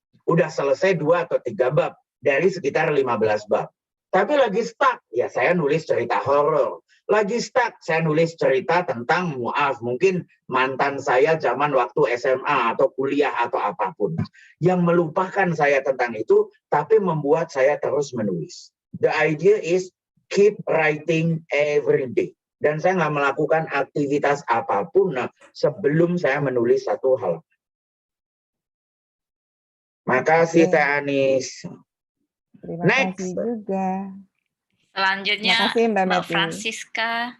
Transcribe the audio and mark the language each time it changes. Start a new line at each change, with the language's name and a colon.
Indonesian: Udah selesai 2 atau 3 bab dari sekitar 15 bab. Tapi lagi stuck, ya saya nulis cerita horor. Lagi stuck, saya nulis cerita tentang mungkin mantan saya zaman waktu SMA atau kuliah atau apapun. Yang melupakan saya tentang itu, tapi membuat saya terus menulis.
English: The idea is keep writing every day.
Indonesian: Dan saya nggak melakukan aktivitas apapun sebelum saya menulis satu halaman. Makasih Teh Anis. Terima kasih juga. Selanjutnya Terima kasih, Mbak Francisca.